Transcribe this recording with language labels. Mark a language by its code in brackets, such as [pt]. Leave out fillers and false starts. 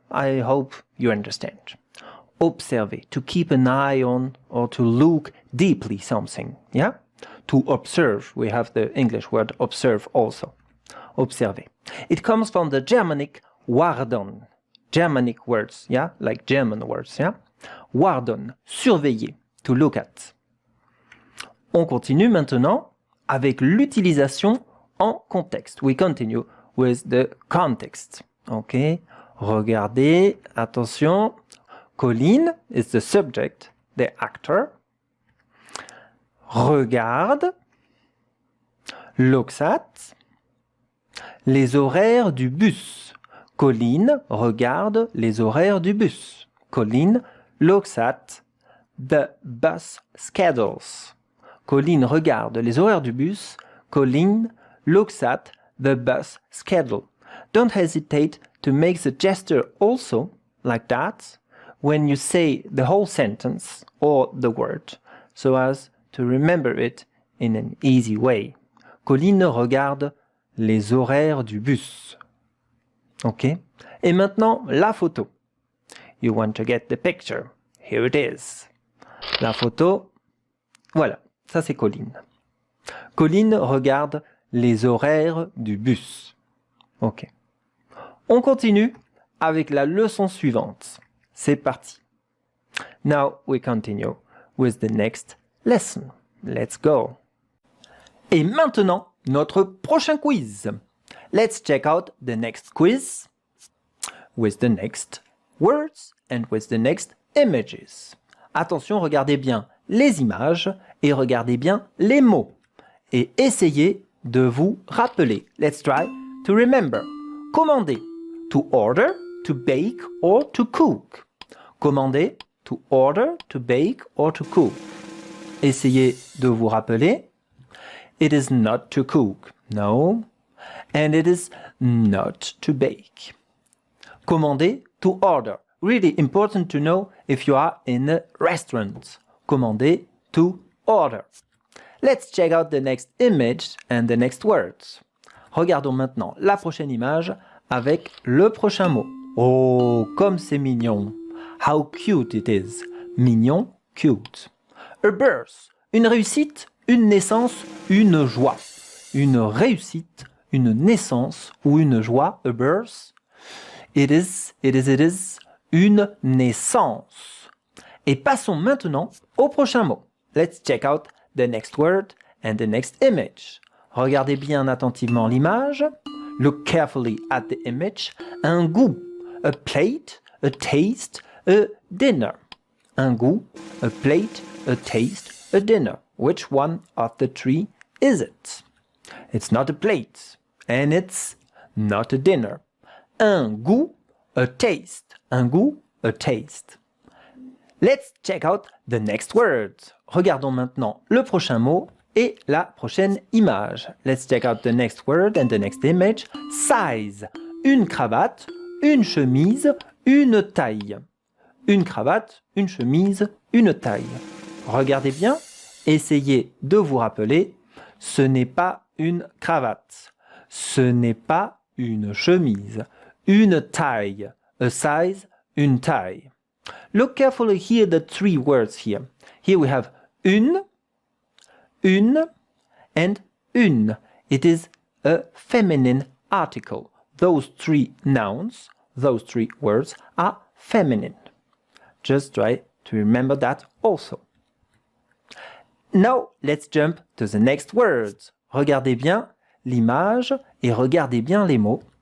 [en] I hope you understand. Observer, to keep an eye on or to look deeply something, yeah? to observe. We have the English word observe also. Observer. It comes from the Germanic warden. Germanic words, yeah, like German words, yeah. Warden, surveiller, to look at. [fr] On continue maintenant avec l'utilisation en contexte. [en] We continue with the context. Ok, [fr] regardez, attention. [en] Colline is the subject, the actor. Regarde, looks at. [fr] Les horaires du bus. Colline regarde les horaires du bus. [en] Colline looks at the bus schedules. [fr] Colline regarde les horaires du bus. [en] Colline looks at the bus schedule. Don't hesitate to make the gesture also like that when you say the whole sentence or the word, so as to remember it in an easy way. [fr] Colline regarde les horaires du bus. Ok? Et maintenant, la photo. [en] You want to get the picture. Here it is. [fr] La photo, voilà, ça c'est Colline. Colline regarde les horaires du bus. Ok. On continue avec la leçon suivante. C'est parti. [en] Now we continue with the next lesson. Let's go. [fr] Et maintenant, notre prochain quiz. [en] Let's check out the next quiz with the next words and with the next images. [fr] Attention, regardez bien les images et regardez bien les mots. Et essayez de vous rappeler. [en] Let's try to remember. Commander, to order, to bake or to cook. Commander, to order, to bake or to cook. [fr] Essayez de vous rappeler. [en] It is not to cook. No. And it is not to bake. Commander, to order. Really important to know if you are in a restaurant. Commander, to order. Let's check out the next image and the next words. [fr] Regardons maintenant la prochaine image avec le prochain mot. Oh, comme c'est mignon. [en] How cute it is. [fr] Mignon, cute. A birth, une réussite, une naissance, une joie. Une réussite, une naissance ou une joie. A birth. [en] It is une naissance. [fr] Et passons maintenant au prochain mot. [en] Let's check out the next word and the next image. [fr] Regardez bien attentivement l'image. [en] Look carefully at the image. Un goût, a plate, a taste, a dinner. Un goût, a plate, a taste, a dinner. Which one of the three is it? It's not a plate and it's not a dinner. Un goût, a taste. Un goût, a taste. Let's check out the next word. [fr] Regardons maintenant le prochain mot et la prochaine image. [en] Let's check out the next word and the next image. Size. [fr] Une cravate, une chemise, une taille. Une cravate, une chemise, une taille. Regardez bien, essayez de vous rappeler, ce n'est pas une cravate, ce n'est pas une chemise, une taille, a size, une taille. [en] Look carefully here, the three words here. Here we have une, and une. It is a feminine article. Those three nouns, those three words are feminine. Just try to remember that also. Now, let's jump to the next words. [fr] Regardez bien l'image et regardez bien les mots.